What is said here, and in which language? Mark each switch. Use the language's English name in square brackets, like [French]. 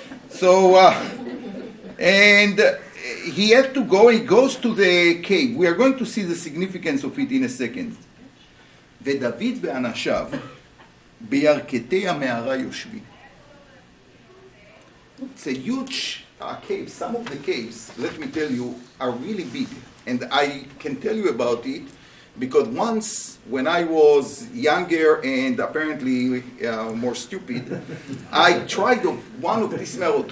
[English] So, and he had to go, he goes to the cave. We are going to see the significance of it in a second. [Hebrew] ודוד ואנשיו בירכתי המערה יושבים. [English] It's a huge cave. Some of the caves, let me tell you, are really big. And I can tell you about it because once, when I was younger and apparently more stupid, I tried one of these methods.